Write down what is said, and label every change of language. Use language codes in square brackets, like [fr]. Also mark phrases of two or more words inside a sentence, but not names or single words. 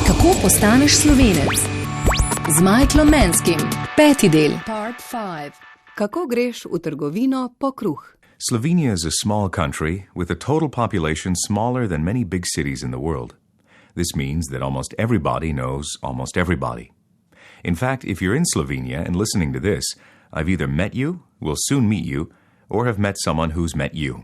[sl] Kako postaneš Slovenec? Z Michaelom Manskim. 5. del. [en] Part 5. [sl] Kako greš v trgovino po kruh? [en] Slovenia is a small country with a total population smaller than many big cities in the world. This means that almost everybody knows almost everybody. In fact, if you're in Slovenia and listening to this, I've either met you, will soon meet you, or have met someone who's met you.